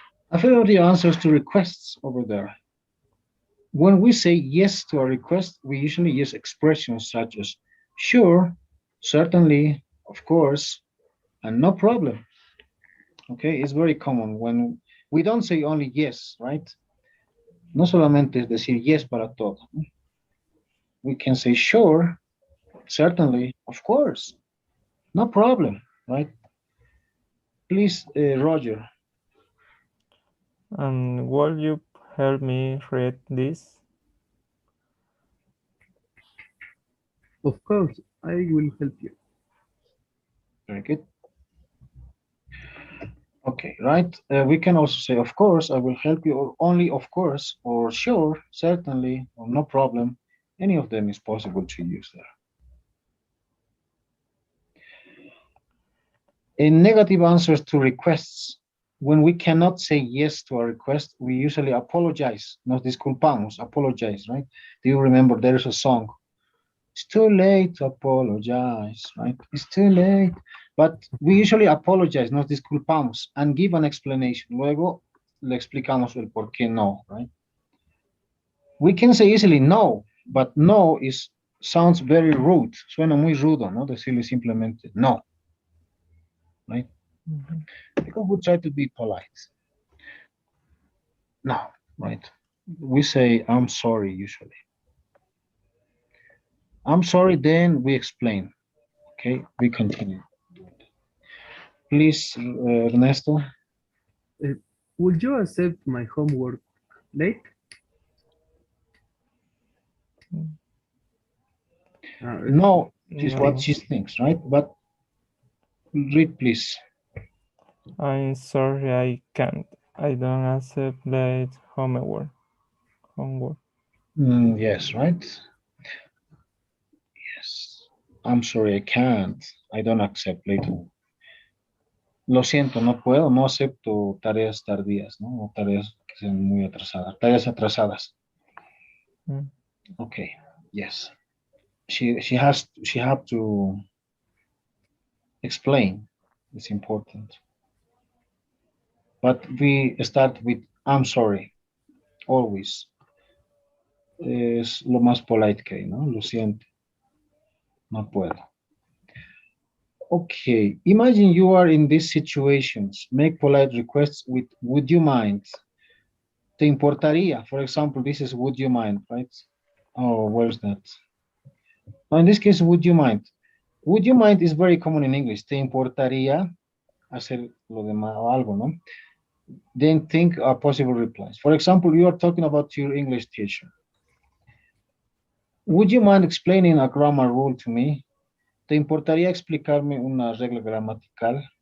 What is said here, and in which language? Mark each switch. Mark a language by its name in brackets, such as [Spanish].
[English] I filled out the answers to requests over there. When we say yes to a request, we usually use expressions such as sure, certainly, of course, and no problem. Okay, it's very common when we don't say only yes, right? [Spanish] No solamente es decir yes para todo. [English] We can say sure, certainly, of course, no problem, right? Please, Roger. Will you help me read this? Of course, I will help you. Very good. Okay, right. We can also say, of course, I will help you, or only of course, or sure, certainly, or no problem. Any of them is possible to use there. In negative answers to requests, when we cannot say yes to a request, we usually apologize. [Spanish] Nos disculpamos, [English] apologize, right? Do you remember there's a song? It's too late to apologize, right? It's too late. But we usually apologize, [Spanish] nos disculpamos, [English] and give an explanation. [Spanish] Luego le explicamos el por qué no, [English] right? We can say easily no, but no sounds very rude. [Spanish] Suena muy rudo, ¿no? Decirle simplemente no, [English] right? Because we try to be polite. No, right? We say I'm sorry usually. I'm sorry, then we explain. Okay, we continue. Please, Ernesto. Would you accept my homework late? No, is what she thinks, right? But read, please. I'm sorry, I can't. I don't accept late homework. Yes, right? Yes. I'm sorry, I can't. I don't accept late homework. [Spanish] Lo siento, no puedo, no acepto tareas tardías, ¿no? O tareas que sean muy atrasadas, tareas atrasadas. [English] Okay, yes. She have to explain. It's important. But we start with I'm sorry, always. [Spanish] Es lo más polite que hay, ¿no? Lo siento. No puedo. [English] Okay, imagine you are in these situations. Make polite requests with would you mind? [Spanish] Te importaría, [English] for example, this is would you mind, right? Oh, where's that? No, in this case, would you mind? Would you mind is very common in English. [Spanish] Te importaría hacer lo demás o algo, ¿no? [English] Then think of possible replies. For example, you are talking about your English teacher. Would you mind explaining a grammar rule to me? [Spanish] ¿Te importaría explicarme una regla gramatical?